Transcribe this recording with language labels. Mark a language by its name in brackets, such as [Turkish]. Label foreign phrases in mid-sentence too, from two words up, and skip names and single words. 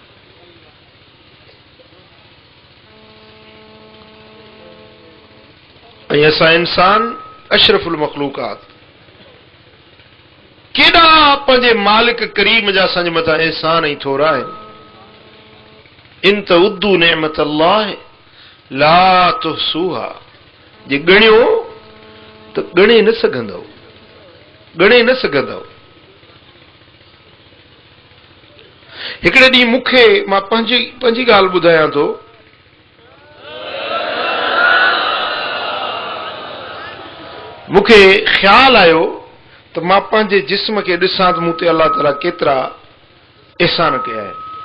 [Sindhi] ऐं असां इंसान अशरफुल मखलूकात, केॾा पंहिंजे मालिक करीम जा असांजे मथां एहसान ऐं थोरा आहिनि। [Arabic] إن تعدوا نعمة الله لا تحصوها, [Sindhi] जे ॻणियो त ॻणे न सघंदव, ॻणे न सघंदव। हिकिड़े ॾींहुं मूंखे, मां पंहिंजी ॻाल्हि ॿुधायां थो, मूंखे ख़्यालु आयो त मां पंहिंजे जिस्म खे ॾिसां त मूं ते अलाह ताला केतिरा एहसान कया आहिनि।